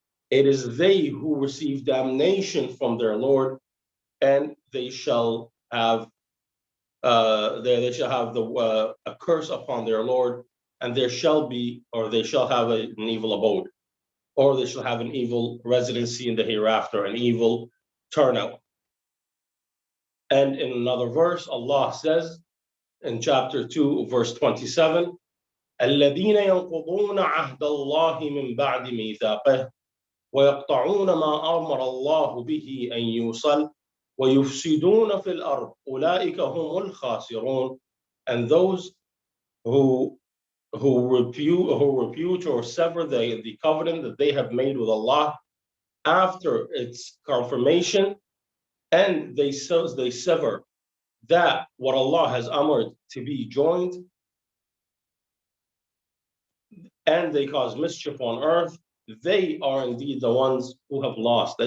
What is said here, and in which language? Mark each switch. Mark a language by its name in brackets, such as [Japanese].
[English] It is they who receive damnation from their Lord, and they shall have a curse upon their Lord, and there shall be, or they shall have an evil abode, or they shall have an evil residency in the hereafter, an evil turnout. And in another verse, Allah says in chapter 2, verse 27, [Arabic] الذين ينقضون عهد الله من بعد ميثاقه ويقطعون ما أمر الله به أن يوصل ويفسدون في الأرض أولئك هم الخاسرون. [English] And those who repute or sever the covenant that they have made with Allah after its confirmation, and they sever that what Allah has amred to be joined, and they cause mischief on earth, they are indeed the ones who have lost.